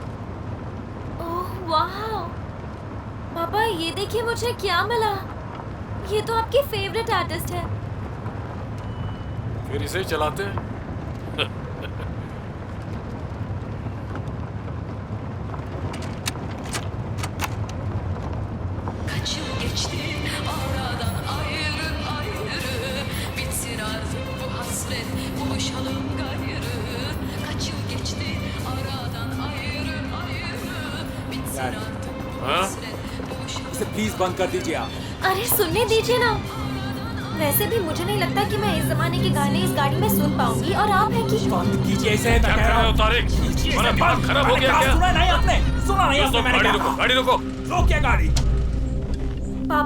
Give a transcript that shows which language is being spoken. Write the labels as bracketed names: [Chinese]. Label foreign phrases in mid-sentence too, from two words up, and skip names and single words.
[Hindi] ओह वाह पापा, ये देखिए मुझे क्या मिला। ये तो आपके [English] favourite artist [Hindi] है। फिर इसे ही चलाते हैं। [Turkish] Kaç yıl geçti aradan ayrı ayrı, bitsin artık bu hasret, buluşalım gayrı. Kaç yıl geçti aradan ayrı ayrı, bitsin artık bu [Hindi] हाँ? [Turkish] hasret, buluşalım. [Hindi] इसे प्लीज बंद कर दीजिए आप। अरे सुनने दीजिए ना। वैसे भी मुझे नहीं लगता कि मैं इस जमाने के गाने इस गाड़ी में सुन पाऊंगी, और आप है कि बंद कीजिए इसे, मैं क्या कह कर रहा रहे हो हूँ। तारिक? तुम्हारा दिमाग खराब हो गया क्या? सुना नहीं आपने? सुना नहीं दोस्तों, आपने? मैंने गाड़ी क्या रुको, कहा? गाड़ी रुको। रोकिए गाड़ी। पापा।